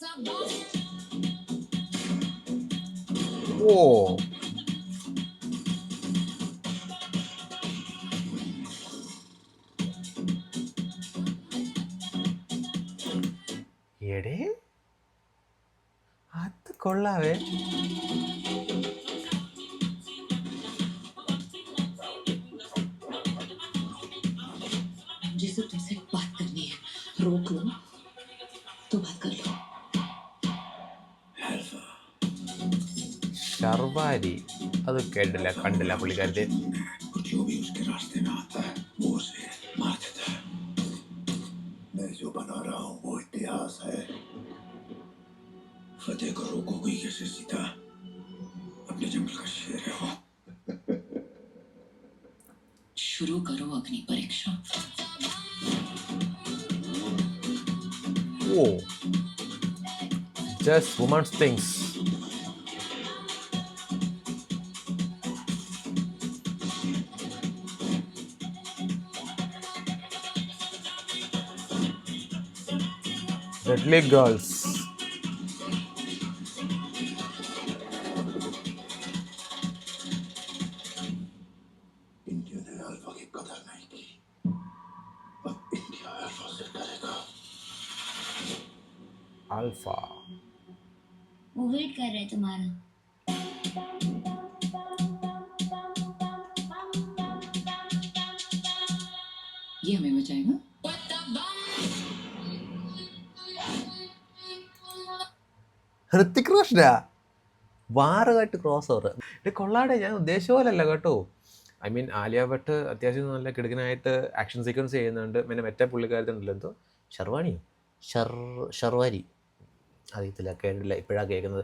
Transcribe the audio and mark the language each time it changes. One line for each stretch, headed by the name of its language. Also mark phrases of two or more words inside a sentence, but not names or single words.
Malayalam: ഓ, എടേ അത് കൊള്ളാവേ.
Hindi: जिसे तुमसे बात करनी है, रोक लो तो बात कर लो।
Malayalam: ശർവാരി അത് കേട്ടില്ല, കണ്ടില്ല പുള്ളിക്കാരത്തെ.
Hindi: जो भी उसके रास्ते में आता है वो उसे मार देता है। मैं जो बना रहा हूँ वो इतिहास है। फतेह को रोकोगी कैसे सीता? अपने जंगल का शेर है वो। शुरू करो अग्नि परीक्षा।
English: ഓ, just women's things. Deadly girls.
Hindi: इंडिया ने अल्फा की कदर नहीं की, अब इंडिया अल्फा से डरेगा। Alpha. वो वेट कर रहे हैं तुम्हारा। ये हमें बचाएगा।
Malayalam: ഹൃത്തിക് റോഷനാ വാറുമായിട്ട് ക്രോസ് ഓവർ. ഇത് കൊള്ളാടെ, ഞാൻ ഉദ്ദേശിച്ച പോലല്ല കേട്ടോ.
English: I mean
Malayalam: ആലിയ ഭട്ട് അത്യാവശ്യം നല്ല കിടുക്കനായിട്ട്
English: action sequence
Malayalam: ചെയ്യുന്നുണ്ട്. പിന്നെ മറ്റേ പുള്ളിക്കാരത്തുണ്ടല്ലോ, എന്തോ ഷർവാണിയോ ഷർവാരി അറിയത്തില്ല, കേട്ടില്ല, ഇപ്പോഴാണ് കേൾക്കുന്നത്.